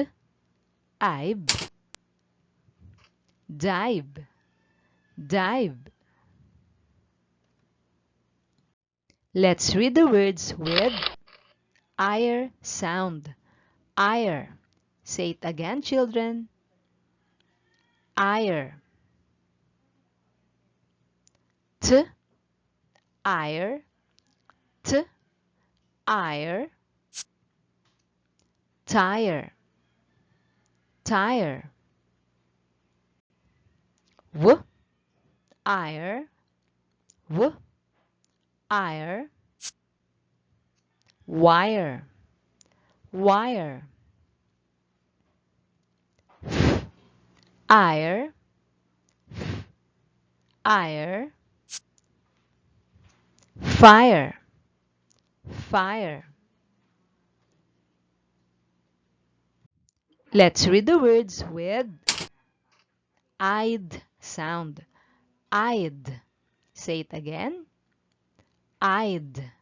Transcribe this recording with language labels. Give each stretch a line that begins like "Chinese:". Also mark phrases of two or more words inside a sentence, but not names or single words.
English: I've. Dive. Dive. Let's read the words with ire sound. Ire. Say it again, children. Ire. T. Ire. T. Ire. Tire. Tire. W. Ire. W. Ire. Wire. Wire. Ire. Ire. Fire. Fire. Let's read the words with I'd sound. I'd. Say it again. I'd.